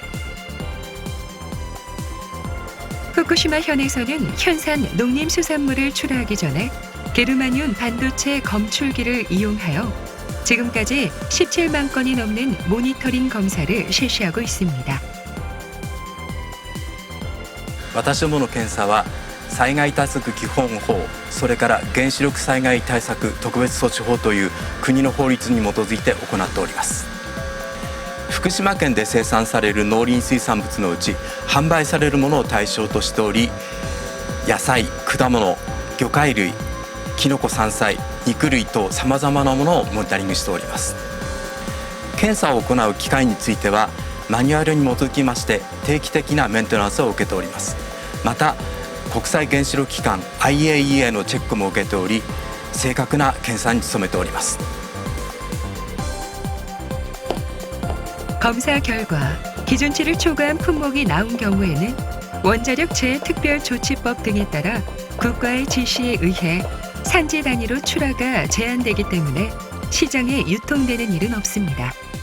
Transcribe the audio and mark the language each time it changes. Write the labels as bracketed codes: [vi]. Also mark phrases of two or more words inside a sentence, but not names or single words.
[ko] 후쿠시마 현에서는 현산 농림수산물을 출하하기 전에 게르마늄 반도체 검출기를 이용하여 지금까지 17만 건이 넘는 모니터링 검사를 실시하고 있습니다. [ja] 私どもの検査は災害対策基本法、それから原子力災害対策特別措置法という国の法律に基づいて行っております。福島県で生産される農林水産物のうち販売されるものを対象としており、野菜、果物、魚介類、きのこ山菜、肉類等さまざまなものをモニタリングしております。検査を行う機械についてはマニュアルに基づきまして定期的なメンテナンスを受けております。また国際原子力機関 IAEA のチェックも受けており、正確な検査に努めております。 [ko] 검사 결과 기준치를 초과한 품목이 나온 경우에는 원자력 재해특별조치법 등에 따라 국가의 지시에 의해 산지 단위로 출하가 제한되기 때문에 시장에 유통되는 일은 없습니다.